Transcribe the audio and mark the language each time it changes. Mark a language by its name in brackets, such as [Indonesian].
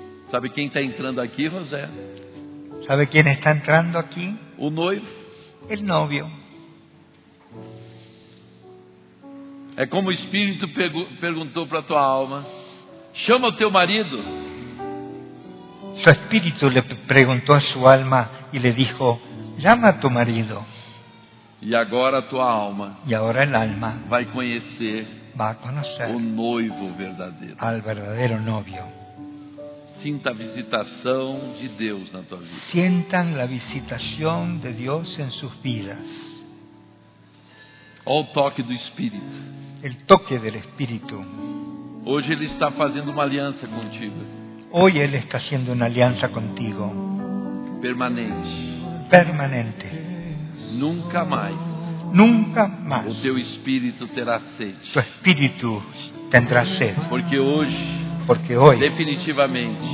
[Portuguese] Sabe quem está entrando aqui, José? Sabe quem está entrando aqui? O noivo. [Spanish] El novio. [Portuguese] É como o Espírito perguntou para a tua alma. Chama o teu marido. [Spanish] Su espíritu le preguntó a su alma y le dijo: llama a tu marido. Y ahora tu alma. Y ahora el alma. Va a conocer. Va a conocer. [Portuguese] O noivo verdadeiro. [Spanish] Al verdadero novio. [Portuguese] Sinta a visitação de Deus na tua vida. [Spanish] Sientan la visitación de Dios en sus vidas. [Portuguese] O toque do Espírito. [Spanish] El toque del Espíritu. [Portuguese] Hoje ele está fazendo uma aliança contigo. [Spanish] Hoy Él está haciendo una alianza contigo. Permanente. Permanente. Nunca más. Nunca más. [Portuguese] O teu espíritu terá sede. [Spanish] Tu espíritu tendrá sed. Porque hoy. Porque hoy. Definitivamente.